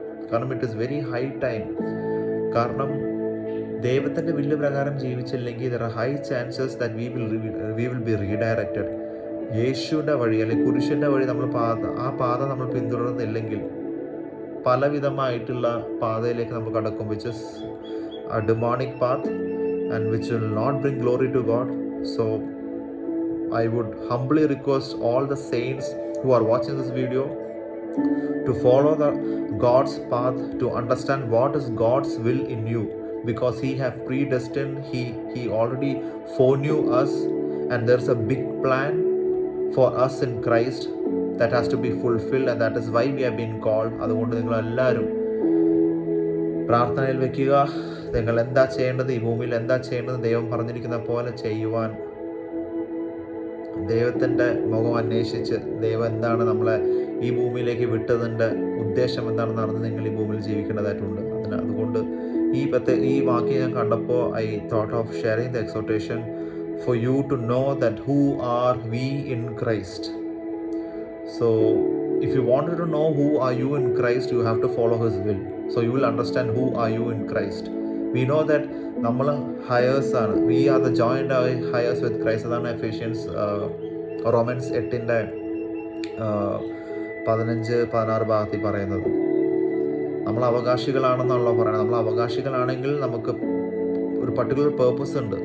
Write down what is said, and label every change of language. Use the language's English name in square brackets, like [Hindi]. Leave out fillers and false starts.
[English] കാരണം it is very high time. [Malayalam] കാരണം ദൈവത്തിൻ്റെ വില്ല് പ്രകാരം ജീവിച്ചില്ലെങ്കിൽ [English] There are high chances that we will be redirected. [Malayalam] യേശുവിൻ്റെ വഴി അല്ലെങ്കിൽ കുരിശിൻ്റെ വഴി നമ്മൾ ആ പാത നമ്മൾ പിന്തുടർന്നില്ലെങ്കിൽ പലവിധമായിട്ടുള്ള പാതയിലേക്ക് നമ്മൾ കടക്കും, [English] Which is a demonic path and which will not bring glory to God. So I would humbly request all the saints who are watching this video to follow the God's path, to understand what is God's will in you, because he have predestined, he already foreknew us, and there's a big plan for us in Christ that has to be fulfilled, and that is why we have been called. [Malayalam] അതുകൊണ്ട് നിങ്ങൾ എല്ലാവരും പ്രാർത്ഥനയിൽ വെക്കുക. നിങ്ങൾ എന്താ ചെയ്യേണ്ടത്, ഈ ഭൂമിയിൽ എന്താ ചെയ്യേണ്ടത്, ദൈവം പറഞ്ഞിരിക്കുന്ന പോലെ ചെയ്യുവാൻ, ദൈവത്തിൻ്റെ മുഖം അന്വേഷിച്ച് ദൈവം എന്താണ് നമ്മളെ ഈ ഭൂമിയിലേക്ക് വിട്ടതിൻ്റെ ഉദ്ദേശം എന്താണെന്ന് അറിഞ്ഞ് നിങ്ങൾ ഈ ഭൂമിയിൽ ജീവിക്കേണ്ടതായിട്ടുണ്ട്. അതുകൊണ്ട് ഈ വാക്യം ഞാൻ കണ്ടപ്പോൾ [English] I thought of sharing the exhortation for you to know that who are we in Christ. So if you wanted to know who are you in Christ, you have to follow his will. So you will understand who are you in Christ. We know that [Malayalam] നമ്മൾ hires ആണ്, [English] We are the joint heirs with Christ. [Malayalam] അതാണ് Ephesians romance 8:15-16 ഭാഗത്തിൽ പറയുന്നത്. നമ്മൾ അവകാശികളാണെന്നുള്ള പറയുന്നത്. നമ്മൾ അവകാശികളാണെങ്കിൽ നമുക്ക് ഒരു പർട്ടിക്കുലർ പേർപ്പസ് ഉണ്ട്.